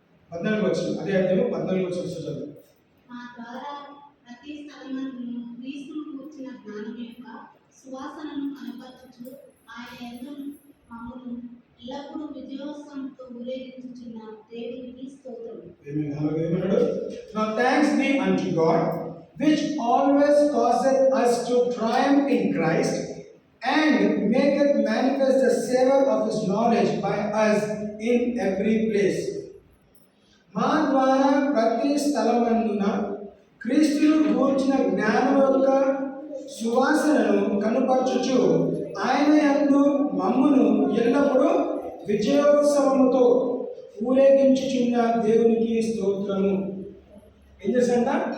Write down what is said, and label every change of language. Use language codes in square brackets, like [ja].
[te] 14 వచ్చిన అదే అధ్యాయం 14 వచ్చి చదువు. మా ద్వారా ప్రతి స్థలమందును క్రీస్తును కూర్చిన జ్ఞానం యొక్క సువాసనను కనపరచుచు ఆయన యందు మమ్మును ఎల్లప్పుడూ విజయోత్సవంతో ఊరేగించుచున్న దేవునికి స్తోత్రం. [en] Now thanks be unto God which always causeth us to triumph in Christ and maketh manifest the savor of his knowledge by us in every place. [te] మా ద్వారా ప్రతి స్థలమందున క్రీస్తును గూర్చిన జ్ఞానం యొక్క సువాసనను కనుపరచుచు ఆయన యందు మమ్మును ఎల్లప్పుడూ విజయోత్సవముతో ఊరేగించుచున్న దేవునికి స్తోత్రము. ఏం చేస్తారంట?